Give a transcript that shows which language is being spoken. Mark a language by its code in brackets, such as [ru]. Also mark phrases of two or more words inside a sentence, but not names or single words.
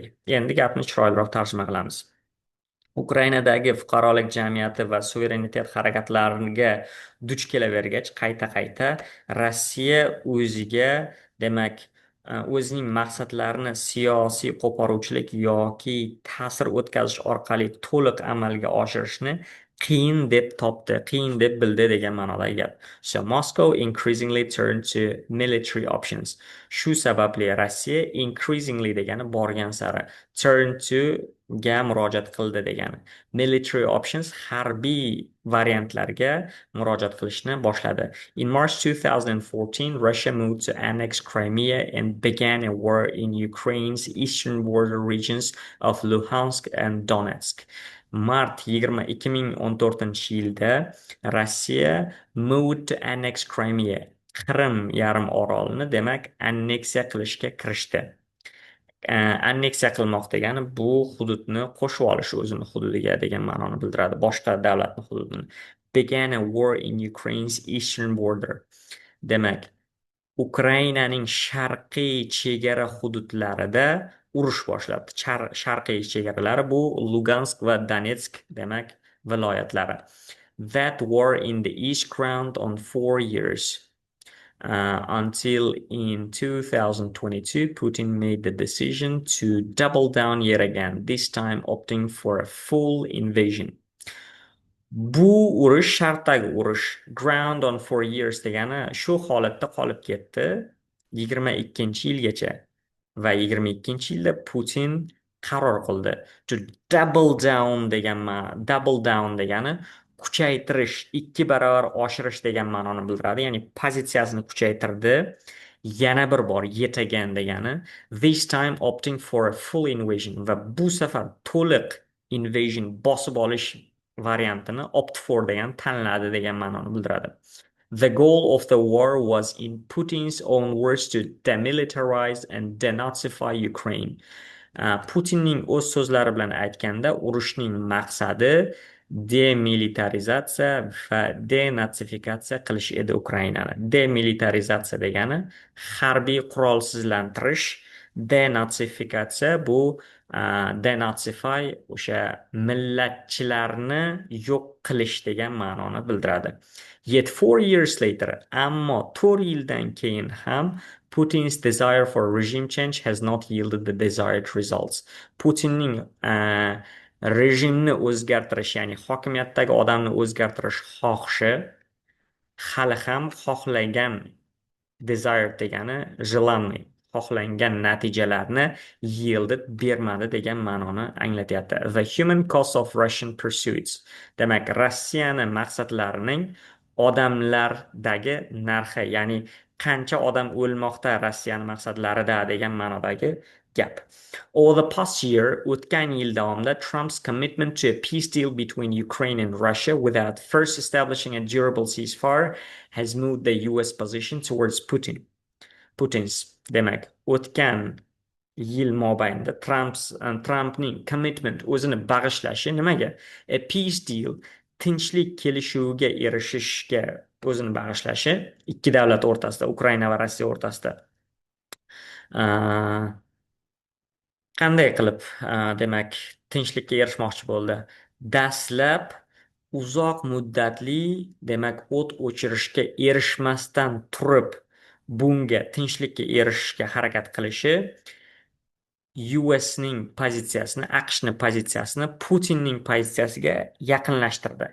[uz] Endi gapni chiroyliroq tarjima qilamiz. Ukrainadagi fuqarolik jamiyati va suverenitet harakatlariga duch kelavergach, qayta-qayta Rossiya o'ziga, demak, o'zining maqsadlarini siyosiy qo'poruvchilik yoki ta'sir o'tkazish orqali to'liq amalga oshirishni qiyin deb topdi, qiyin deb bildi degan ma'nodagi gap. [en] So Moscow increasingly turned to military options. [uz] Shu sababli Rossiya increasingly degani borgan sari, [en] turn to [uz] ga murojaat qildi degani. [en] Military options [uz] harbiy variantlarga murojaat qilishni boshladi. [en] In March 2014, Russia moved to annex Crimea and began a war in Ukraine's eastern border regions of Luhansk and Donetsk. [uz] Mart 2014-yilda [en] Rossiya moved to annex Crimea, [uz] Qrim yarim orolini, demak, anneksiya qilishga kirishdi. Anneksiya qilmoq degani bu hududni qo'shib olish o'zini hududiga degan ma'noni bildiradi, boshqa davlatning hududini. [en] Began a war in Ukraine's eastern border. [uz] Demak, Ukrainaning sharqiy chegara hududlarida urush boshladi. Sharqiy chegaralari bu Lugansk va Donetsk, demak, viloyatlari. [en] That war in the east ground on 4 years. Until in 2022, Putin made the decision to double down yet again, this time opting for a full invasion. [uz] Bu urush shartdagi urush, [en] ground on 4 years [uz] degani shu holatda qolib ketdi 22-yilgacha. Va 22-yilda Putin qaror qildi. [en] To double down [uz] degani kuchaytirish, 2 barobar oshirish degan ma'noni bildiradi. Ya'ni pozitsiyasini kuchaytirdi. Yana bir bor [en] yet again [uz] degani. [en] This time opting for a full invasion. [uz] Va bu safar to'liq invasion, bosib olish variantini [en] opt for [uz] degan tanladi degan ma'noni bildiradi. [en] The goal of the war was, in Putin's own words, to demilitarize and denazify Ukraine. [uz] Putinning o'z so'zlari bilan aytganda, urushning maqsadi demilitarizatsiya va denazifikatsiya qilish edi Ukrainani. Demilitarizatsiya degani harbiy qurolsizlantirish, Denazifikatsiya bu denazify o'sha millatchilarni yo'q qilish degan ma'noni bildiradi. [en] Yet 4 years later, [uz] ammo 4 yildan keyin ham [en] Putin's desire for regime change has not yielded the desired results. [uz] Putinning rejimni o'zgartirish, ya'ni hokimiyatdagi odamni o'zgartirish xohishi hali ham xohlagan desired degani желанный xohlangan natijalarni yielded bermadi degan ma'noni anglatyapti. [en] The human cost of Russian pursuits. [uz] Demak, Rossiyani maqsadlarining odamlardagi narxi, ya'ni qancha odam o'lmoqda Rossiyani maqsadlarida degan ma'nodagi gap. [en] Over the past year, [uz] o'tgan yil davomida [en] Trump's commitment to a peace deal between Ukraine and Russia without first establishing a durable ceasefire has moved the US position towards Putin's. [uz] Demak, o'tgan yil mobaynida Trumpning commitment o'zini bag'ishlashi nimaga? [en] A peace deal, [uz] tinchlik kelishuviga erishishga o'zini bag'ishlashi ikki davlat o'rtasida, Ukraina va Rossiya o'rtasida. Qanday qilib, demak, tinchlikka erishmoqchi bo'ldi? Dastlab uzoq muddatli, demak, o't o'chirishga erishmasdan turib, bunga tinchlikka erishishga harakat qilishi USning pozitsiyasini, AQShning pozitsiyasini Putinning pozitsiyasiga yaqinlashtirdi.